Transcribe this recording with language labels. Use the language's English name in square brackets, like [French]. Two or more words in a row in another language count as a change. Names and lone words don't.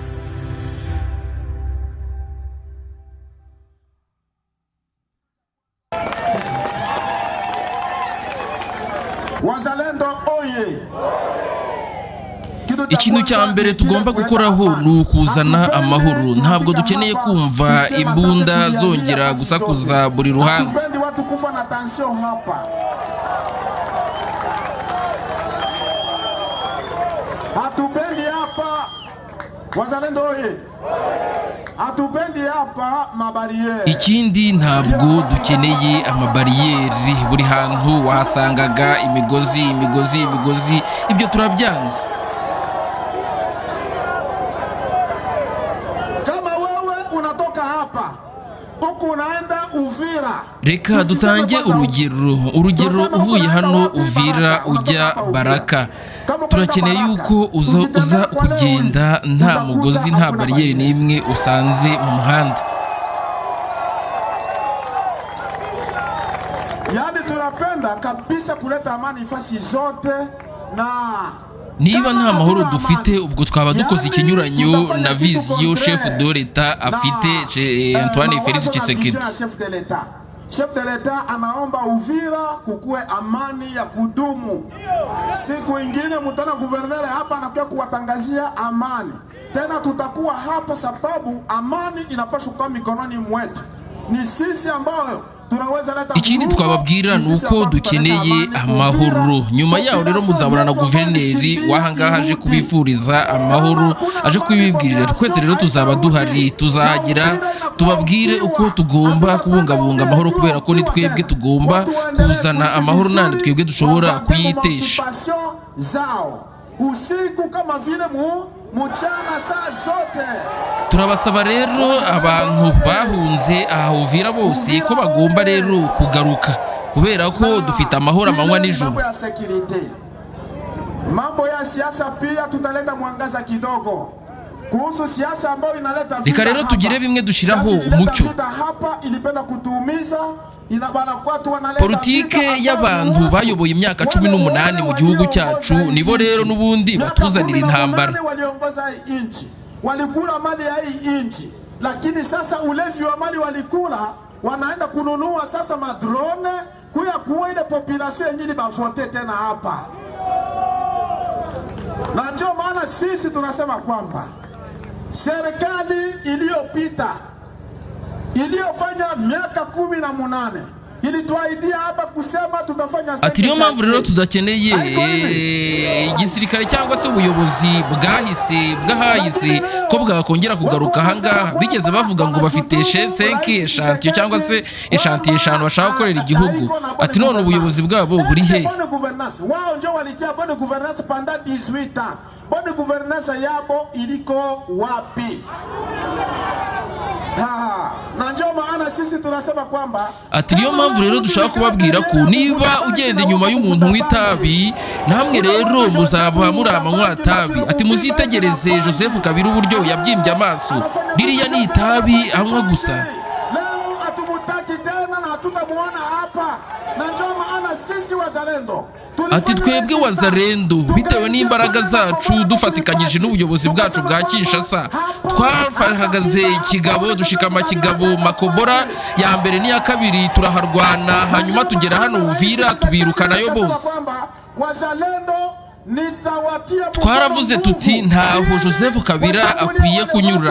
[Swahili] Wazalendo oye! [Kinyarwanda] Ikintu cya mbere tugomba gukoraho ni ukuzana amahoro. Ntabwo dukeneye kumva imbunda zongera gusakuza buri ruhande. [Swahili] Hatupendi hapa Wazalendo oye! Hatupendi hapa mabariyeri. [Kinyarwanda] Ikindi ntabwo dukeneye amabariyeri. Buri hantu wahasangaga imigozi ibyo turabyanze. [Swahili] Kama wewe unatoka hapa huko unaenda Uvira, [Kinyarwanda] reka dutange urugero uvuye hano Uvira ujya Baraka. Turakeneye yuko uza kugenda nta mugozi nta bariyeri n'imwe usanze mu muhanda. [Swahili] Yani tunapenda kabisa kuleta amani fasi zote na [Kinyarwanda] niba nta mahoro dufite ubwo twaba dukoze ikinyuranyo na viziyo [French] chef de l'Etat [Kinyarwanda] afite Antoine Félix Tshisekedi. [French] Chef de l'Etat [Swahili] anaomba Uvira kukue amani ya kudumu. Siku ingine mtana guvernere hapa anakuja kuwatangazia amani. Tena tutakuwa hapa sababu amani inapaswa kuwa mikononi mwetu. Ni sisi ambao [Kinyarwanda] ikindi twababwira nuko dukeneye amahoro. Nyuma yaho rero muzabona na guverineri wahangaha aje kubifuriza amahoro, aje kubibwirira. Twese rero tuzaba duhari, tuzagira tubabwire uko tugomba kubungabunga amahoro kubera ko ni twebwe tugomba kuzana amahoro nandi twebwe dushobora kuyitesha. [Swahili] Usiku kama vile mchana saa zote. [Kinyarwanda] Turabasaba rero abantu bahunze aha Uvira bose ko bagomba rero kugaruka kubera ko dufite amahoro amanywa n'ijoro. [Swahili] Mambo ya siasa pia tutaleta mwangaza kidogo. Kuhusu siasa ambayo inaleta vita. [Kinyarwanda] Reka rero tugire bimwe dushiraho umucyo. [Swahili] Hapa ilipenda kutuumiza. [Kinyarwanda] Politike y'abantu bayoboye imyaka 18 mu gihugu cyacu nibo rero nubundi batuzanira intambara. [Swahili] Walikula mali ya hii inchi, lakini sasa ulevi wa mali walikula wanaenda kununua sasa madrone kuwa ile population yenyewe bavote tena hapa. Na ndio maana sisi tunasema kwamba serikali iliyopita iliyofanya miaka 18 ilituahidia hapa kusema tutafanya. [Kinyarwanda] Ati niyo mpamvu rero tudakeneye igisirikare cyangwa se ubuyobozi bwahahise ko bwakongera kugaruka ahangaha. Bigeze bavuga ngo bafite 5 echantier cyangwa se echantier 5 bashaka gukorera igihugu. Ati none ubuyobozi bwabo buri he? [Swahili] Wao ndio walitia [French] bonne gouvernance pendant 18 ans. Bonne gouvernance [Swahili] yabo iliko wapi? [Kinyarwanda] Ati niyo mpamvu rero dushaka kubabwira ko niba ugenda inyuma y'umuntu w'itabi namwe rero muzaba muri amanywa tabi. Ati muzitegereze Joseph Kabila uburyo yabyimbye amaso, ririya ni itabi anywa gusa. [Swahili] Leo atumutaki tena na tutamuona hapa. Na ndio maana sisi Wazalendo [Kinyarwanda] ati twebwe Wazalendo bitewe n'imbaraga zacu dufatikanyije n'ubuyobozi bwacu bwa Kinshasa twahagaze kigabo dushikama kigabo Makobora ya mbere n'iya kabiri turaharwana hanyuma tugera hano Uvira tubirukanayo bose. Twaravuze tuti ntaho Joseph Kabila akwiye kunyura.